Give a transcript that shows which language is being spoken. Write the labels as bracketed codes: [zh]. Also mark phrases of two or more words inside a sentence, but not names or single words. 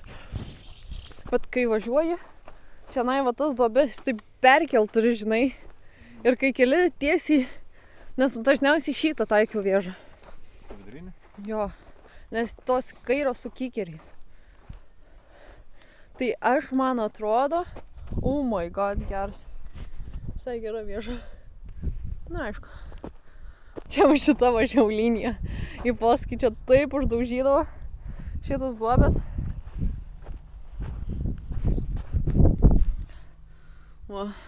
[lt] Bet kai važiuoji, čia va tas duobės taip perkelt turi, žinai. Ir kai keli tiesiai, nes dažniausiai šitą taikiau vėžą. Vidurinį? Jo, nes tos kairo su kikeriais. Tai aš, man atrodo, [en] oh my god, [lt] geras. Visai gera vėža. Na, aišku. Čia va šita važiau linija. Į posakį čia taip uždaužydavo šitas duobės. Va.